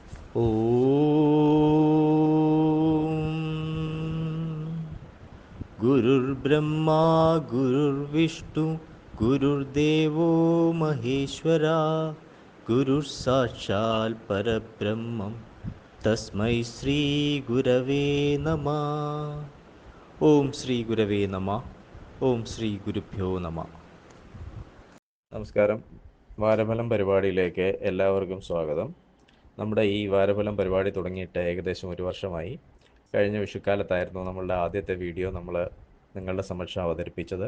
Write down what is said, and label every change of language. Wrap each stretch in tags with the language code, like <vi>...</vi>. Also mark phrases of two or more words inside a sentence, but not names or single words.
<sa>गुरुर्ब्रह्मा गुरुर्विष्णु गुरुर्देवो महेश्वरा गुरुः परब्रह्मं तस्मै श्रीगुरवे नमः. ഓം ശ്രീ ഗുരവേ നമ. ഓം ശ്രീ ഗുരുഭ്യോ നമ.</sa> <ml>നമസ്കാരം. വാരഫലം പരിപാടിയിലേക്ക് എല്ലാവർക്കും സ്വാഗതം. നമ്മുടെ ഈ വാരഫലം പരിപാടി തുടങ്ങിയിട്ട് ഏകദേശം 1 വർഷമായി. കഴിഞ്ഞ വിഷുക്കാലത്തായിരുന്നു നമ്മളുടെ ആദ്യത്തെ വീഡിയോ നമ്മൾ നിങ്ങളുടെ സമക്ഷം അവതരിപ്പിച്ചത്.</ml>